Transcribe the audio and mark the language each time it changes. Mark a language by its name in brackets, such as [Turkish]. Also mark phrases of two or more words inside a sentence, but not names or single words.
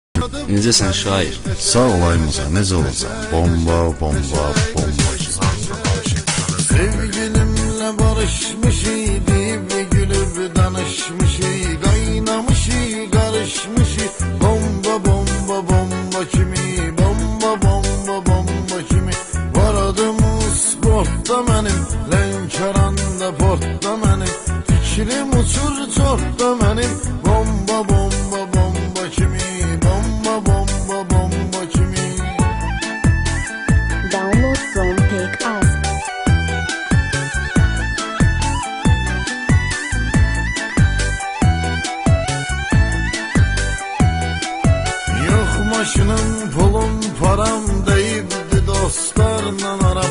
[Azerbaijani] Necəsən şair? Sağ olayımıza, necə olacaq? Bomba, bomba, bomba. [Turkish] Sevgilimle barışmışı, bir gülüp danışmışı, kaynamışı, karışmışı. [Azerbaijani] Bomba, bomba, bomba kimi, bomba, bomba, bomba kimi. [Turkish] Var adım sportta benim, Lənkəranda portda benim. Fikrim uçur çortda benim, bomba, bomba, bomba kimi, bomba, bomba, bomba kimi. [English] Download from Take Us. [Azerbaijani] Maşınım, pulum, param deyibdi dostlarla aram.